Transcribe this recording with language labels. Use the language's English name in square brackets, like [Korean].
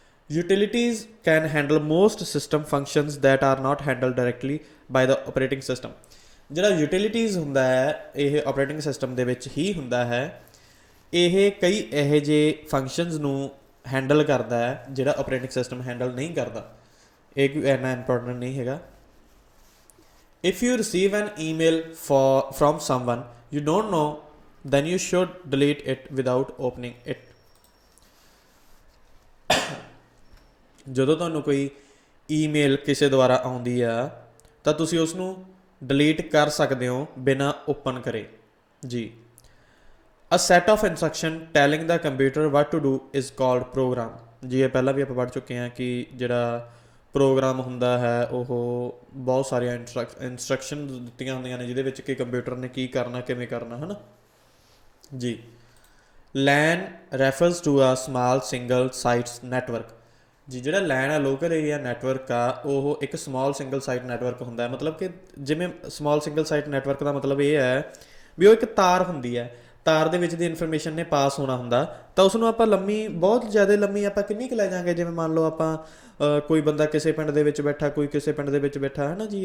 [English] Utilities can handle most system functions that are not handle directly by the operating system. [Punjabi] ਜਿਹੜਾ utilities ਹੁੰਦਾ ਹੈ ਇਹ operating system ਦੇ ਵਿੱਚ ਹੀ ਹੁੰਦਾ ਹੈ। ਇਹ ਕਈ ਇਹੋ ਜਿਹੇ ਫੰਕਸ਼ਨਸ ਨੂੰ ਹੈਂਡਲ ਕਰਦਾ ਹੈ ਜਿਹੜਾ ਆਪਰੇਟਿੰਗ ਸਿਸਟਮ ਹੈਂਡਲ ਨਹੀਂ ਕਰਦਾ। ਇਹ ਕੋਈ ਇੰਨਾ ਇੰਪੋਰਟੈਂਟ ਨਹੀਂ ਹੈਗਾ। [English] If you receive an email from someone you don't know, then you should delete it without opening it. [Punjabi] ਜਦੋਂ ਤੁਹਾਨੂੰ ਕੋਈ ਈਮੇਲ ਕਿਸੇ ਦੁਆਰਾ ਆਉਂਦੀ ਆ ਤਾਂ ਤੁਸੀਂ ਉਸ ਨੂੰ ਡਿਲੀਟ ਕਰ ਸਕਦੇ ਹੋ ਬਿਨਾਂ ਓਪਨ ਕਰੇ ਜੀ। [English] A set of instruction telling the computer what to do is called program [Punjabi] ਜੀ। ਇਹ ਪਹਿਲਾਂ ਵੀ ਆਪਾਂ ਪੜ੍ਹ ਚੁੱਕੇ ਹਾਂ ਕਿ ਜਿਹੜਾ ਪ੍ਰੋਗਰਾਮ ਹੁੰਦਾ ਹੈ ਉਹ ਬਹੁਤ ਸਾਰੀਆਂ ਇੰਸਟਰਕਸ਼ਨ ਦਿੱਤੀਆਂ ਹੁੰਦੀਆਂ ਨੇ ਜਿਹਦੇ ਵਿੱਚ ਕਿ ਕੰਪਿਊਟਰ ਨੇ ਕੀ ਕਰਨਾ, ਕਿਵੇਂ ਕਰਨਾ, ਹੈ ਨਾ ਜੀ। [English] LAN refers to a small single site network ਜੀ। [Punjabi] ਜਿਹੜਾ LAN ਆ ਲੋਕਲ ਏਰੀਆ ਨੈਟਵਰਕ ਆ, ਉਹ ਇੱਕ ਸਮਾਲ ਸਿੰਗਲ ਸਾਈਟ ਨੈਟਵਰਕ ਹੁੰਦਾ ਹੈ। ਮਤਲਬ ਕਿ ਜਿਵੇਂ ਸਮਾਲ ਸਿੰਗਲ ਸਾਈਟ ਨੈਟਵਰਕ ਦਾ ਮਤਲਬ ਇਹ ਹੈ ਵੀ ਉਹ ਇੱਕ ਤਾਰ ਹੁੰਦੀ ਹੈ, ਤਾਰ ਦੇ ਵਿੱਚ ਦੀ ਇਨਫੋਰਮੇਸ਼ਨ ਨੇ ਪਾਸ ਹੋਣਾ ਹੁੰਦਾ, ਤਾਂ ਉਸਨੂੰ ਆਪਾਂ ਲੰਮੀ, ਬਹੁਤ ਜ਼ਿਆਦਾ ਲੰਮੀ ਆਪਾਂ ਕਿੰਨੀ ਕੁ ਲੈ ਜਾਵਾਂਗੇ। ਜਿਵੇਂ ਮੰਨ ਲਓ ਆਪਾਂ ਕੋਈ ਬੰਦਾ ਕਿਸੇ ਪਿੰਡ ਦੇ ਵਿੱਚ ਬੈਠਾ, ਕੋਈ ਕਿਸੇ ਪਿੰਡ ਦੇ ਵਿੱਚ ਬੈਠਾ, ਹੈ ਨਾ ਜੀ।